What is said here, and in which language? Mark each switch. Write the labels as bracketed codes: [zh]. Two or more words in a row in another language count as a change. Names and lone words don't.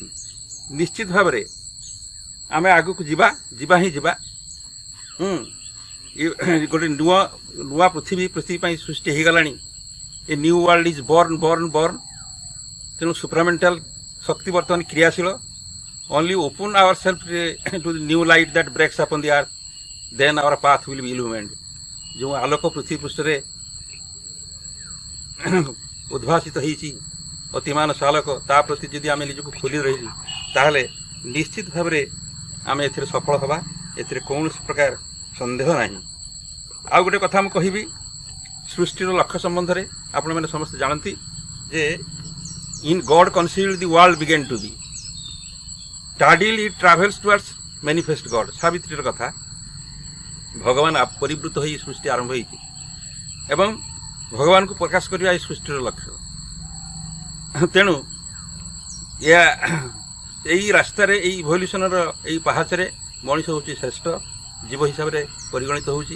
[or] ନିଶ୍ଚିତ ଭାବରେ ଆମେ ଆଗକୁ ଯିବା। ଗୋଟେ ନୂଆ ପୃଥିବୀ ପାଇଁ ସୃଷ୍ଟି ହେଇଗଲାଣି। [en] A new world is born. [or] ତେଣୁ ସୁପ୍ରାମେଣ୍ଟାଲ ଶକ୍ତି ବର୍ତ୍ତମାନ କ୍ରିୟାଶୀଳ। [en] only open ourselves to the new light that breaks upon the earth, then our path will be illumined। [or] ଯେଉଁ ଆଲୋକ ପୃଥିବୀ ପୃଷ୍ଠରେ ଉଦ୍ଭାସିତ ହେଇଛି, ଅତିମାନ ସାଲୋକ, ତା ପ୍ରତି ଯଦି ଆମେ ନିଜକୁ ଖୋଲି ରହିବୁ, ତାହେଲେ ନିଶ୍ଚିତ ଭାବରେ ଆମେ ଏଥିରେ ସଫଳ ହେବା। ଏଥିରେ କୌଣସି ପ୍ରକାର ସନ୍ଦେହ ନାହିଁ। ଆଉ ଗୋଟେ କଥା ମୁଁ କହିବି ସୃଷ୍ଟିର ଲକ୍ଷ୍ୟ ସମ୍ବନ୍ଧରେ। ଆପଣମାନେ ସମସ୍ତେ ଜାଣନ୍ତି ଯେ [en] in God conceived the world began to be, tardily it travels towards manifest God। [or] ସାବିତ୍ରୀର କଥା, ଭଗବାନ ପରିବୃତ ହୋଇ ସୃଷ୍ଟି ଆରମ୍ଭ ହୋଇଛି ଏବଂ ଭଗବାନଙ୍କୁ ପ୍ରକାଶ କରିବା ଏହି ସୃଷ୍ଟିର ଲକ୍ଷ୍ୟ। ତେଣୁ ଏଇ ରାସ୍ତାରେ, ଏଇ ଇଭଲ୍ୟୁସନର ଏଇ ପାହାଚରେ ମଣିଷ ହେଉଛି ଶ୍ରେଷ୍ଠ ଜୀବ ହିସାବରେ ପରିଗଣିତ ହେଉଛି।